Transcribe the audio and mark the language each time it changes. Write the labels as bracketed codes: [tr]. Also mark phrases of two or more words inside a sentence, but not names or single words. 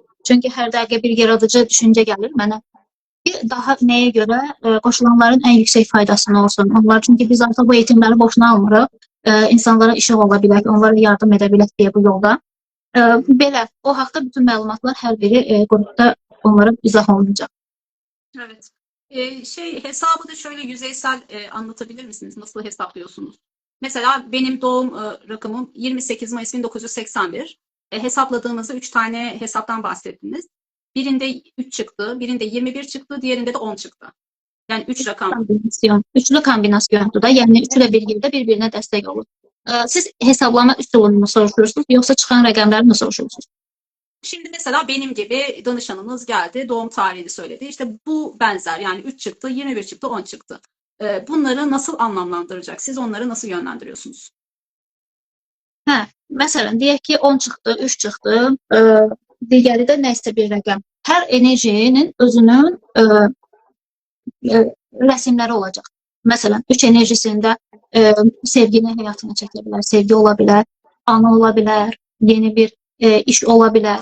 [az] Çünki hər dəqiqə bir yaradıcı düşüncə gəlir mənə. Daha nəyə görə qoşulanların ən yüksək faydasını olsun. Onlar çünki biz artıq bu eğitimləri boşuna almırıq. İnsanlara işıq ola bilək, onlara yardım edə bilək deyə bu yolda. Belə, o haqda bütün məlumatlar hər biri qrupda onlara izah olunacaq. [tr] Evet. Hesabı da şöyle yüzeysel anlatabilir misiniz? Nasıl hesaplıyorsunuz? Mesela benim doğum rakamım 28 Mayıs 1981. Hesapladığımızda 3 tane hesaptan bahsettiniz. Birinde 3 çıktı, birinde 21 çıktı, diğerinde de 10 çıktı. Yani 3 rakam. Üçlü kombinasyondur da, [az] yəni üçü də bir yerdə bir-birinə dəstək olur. Siz hesablama üsulunu mu soruşursunuz, yoksa çıxan rəqəmləri mi soruşursunuz? [tr] Şimdi mesela benim gibi danışanınız geldi, doğum tarihini söyledi. İşte bu benzer yani 3 çıktı, 21 çıktı, 10 çıktı. Bunları nasıl anlamlandıracak? Siz onları nasıl yönlendiriyorsunuz? [az] Məsələn, deyək ki 10 çıxdı, 3 çıxdı, digəri də nəsə bir rəqəm. Hər enerjinin özünün rəsimləri olacaq. Məsələn, 3 enerjisində sevgini həyatına çəkə bilər, sevgi ola bilər, ana ola bilər, yeni bir iş ola bilər.